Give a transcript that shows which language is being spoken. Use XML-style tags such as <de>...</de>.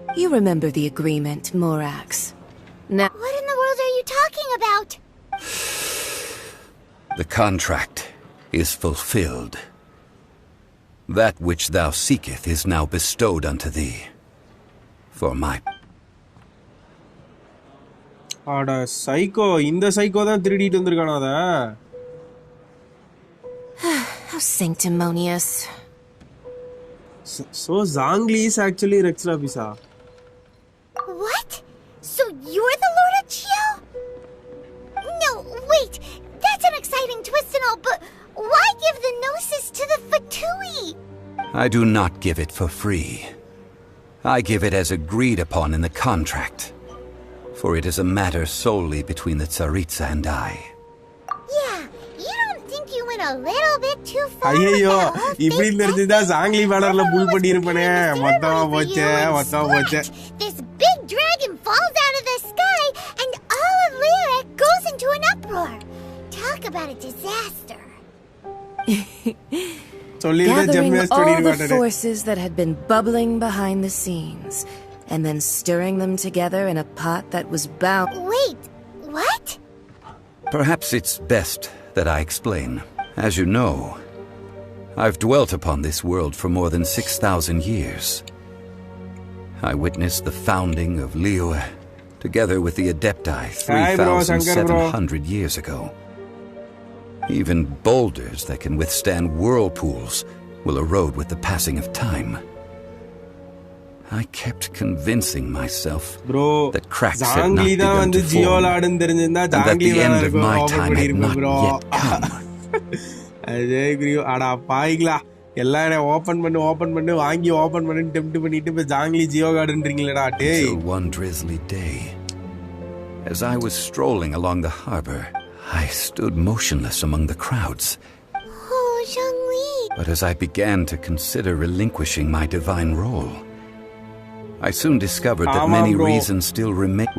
<en>You remember the agreement, Morax. Now... What in the world are you talking about? The contract is fulfilled. That which thou seeketh is now bestowed unto thee. For my...</en> <ta>ஆடா psycho இந்த psycho தான் திருடிட்டு வந்திருக்கானா அத.</ta> <en>How sanctimonious. So Zhongli is actually Rex Lapisa. What? So you're the Lord of Chiao? No, wait. That's an exciting twist and all, but why give the Gnosis to the Fatui? I do not give it for free. I give it as agreed upon in the contract, for it is a matter solely between the Tsaritsa and I. Yeah, you don't think you went a little bit too far?</en> <ta>ஐயோ இப்படி தெரிஞ்சதா Zhongli பேனர்ல புல் பண்ணி இருப்பனே. மொத்தமா போச்சே.</ta> <en>This big dragon falls out of the sky and all of Liyue goes into an uproar. Talk about a disaster. Gathering all the forces that had been bubbling behind the scenes, and then stirring them together in a pot that was bound... Wait, what? Perhaps it's best that I explain. As you know, I've dwelt upon this world for more than 6,000 years. I witnessed the founding of Liyue, together with the Adepti 3,700 years ago. Even boulders that can withstand whirlpools will erode with the passing of time. I kept convincing myself that cracks had not begun to form, and that the end of my time had not yet come.</en> <ta>அடா பாய்களா எல்லாரும் open பண்ணு வாங்கி open பண்ணு tempt பண்ணிட்டு இப்ப Zhongli Jio கார்டுன்றீங்களடா டேய்.</ta> <en>Until one drizzly day, as I was strolling along the harbor, I stood motionless among the crowds. Oh, Zhongli. But as I began to consider relinquishing my divine role, I soon discovered that many reasons still remained.</en>